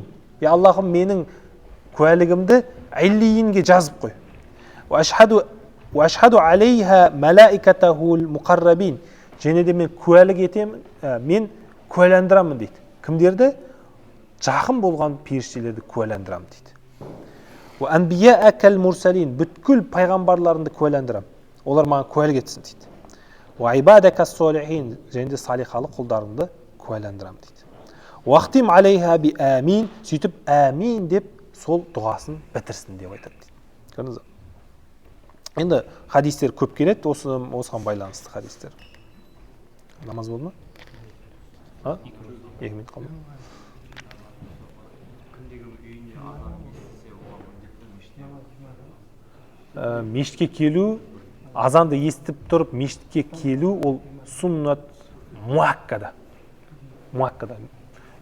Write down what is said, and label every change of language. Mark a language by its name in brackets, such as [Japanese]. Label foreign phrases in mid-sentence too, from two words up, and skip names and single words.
[Arabic] يا اللهم [Kazakh] менің куәлігімді عليينге жазып қой. [Arabic] وأشهد عليها ملائكته المقربين. [Kazakh] және де мен куәлік етемін, мен куәландырамын дейді. Кімдерді? Жақын болған періштелерді куәландырамын дейді. [Arabic] وأنبياءك المرسلين. [Kazakh] бүткіл пайғамбарларымды куәландырамын. Олар маған куәлік етсін дейді. [Arabic] وعبادك الصالحين. [Kazakh] және де салихалы құлдарымды куәландырамын дейді. [Arabic] وختم عليها بآمين. [Kazakh] сөйтіп әмин деп сол дұғасын бітірсін деп айтады дейді. Көрдіңіз бе? Енді хадистер көп келеді, осыған байланысты хадистер. Намаз болды ма? 2 минут қалды. Мешітке келу, азанды естіп тұрып мешітке келу, ол [Arabic] سنة مؤكدة.